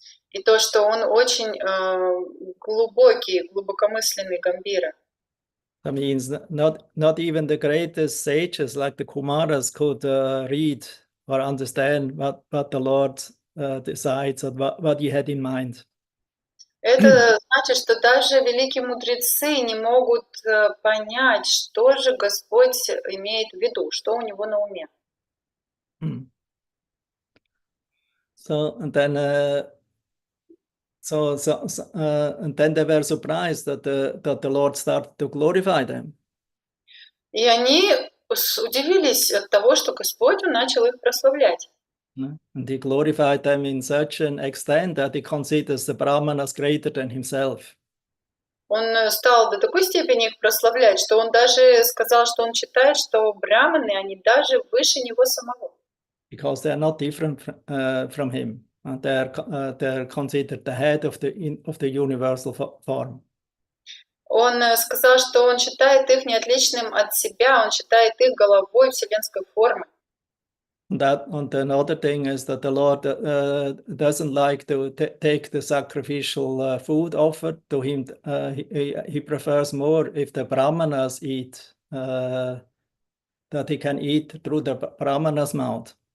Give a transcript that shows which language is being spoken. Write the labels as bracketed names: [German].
[Russian] И то, что он очень глубокий, глубокомысленный Гамбира. [English] That means not even the greatest sages like the Kumaras could read or understand what the Lord decides or what he had in mind. [Russian] Это значит, что даже великие мудрецы не могут понять, что же Господь имеет в виду, что у него на уме. [English] So and then and then they were surprised that the Lord started to glorify them. [Russian] И они удивились от того, что Господь начал их прославлять. [English] And he glorified them in such an extent that he considers the Brahmanas greater than himself. [Russian] Он стал до такой степени их прославлять, что он даже сказал, что он считает, что браманы, они даже выше него самого. [English] Because they are not different from him. They're considered the head of the universal form. [Russian] Он сказал, что он считает их не отличным от себя, он считает их головой вселенской формы. [English] And another thing is that the Lord doesn't like to take the sacrificial food offered to him. He prefers more if the Brahmanas eat, that he can eat through the Brahmanas' mouth.